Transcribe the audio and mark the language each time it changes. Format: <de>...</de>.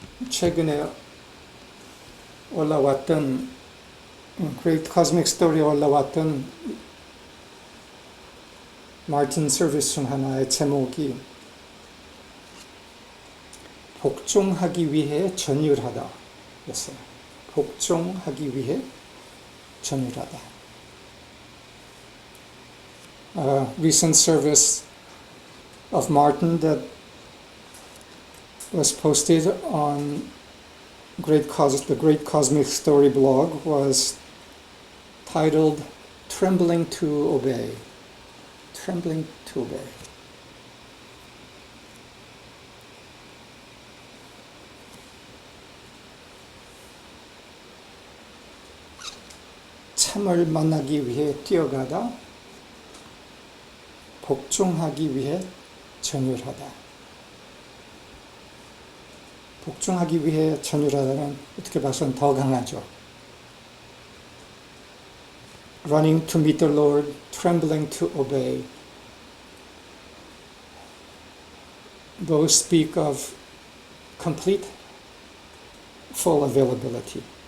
<ko>최근에 올라왔던 Great Cosmic Story에 올라왔던 마틴 서비스 중 하나의 제목이 복종하기 위해 전율하다 였어요. 복종하기 위해 전율하다.</ko> <en>A recent service of Martin that was posted on the Great Cosmic Story blog was titled Trembling to Obey. Trembling to Obey.</en> <ko>참을 만나기 위해 뛰어가다, 복종하기 위해 전율하다. 복종하기 위해 전율하다는 어떻게 봐서는 더 강하죠.</ko> <en>Running to meet the Lord, trembling to obey. Those speak of complete, full availability.</en>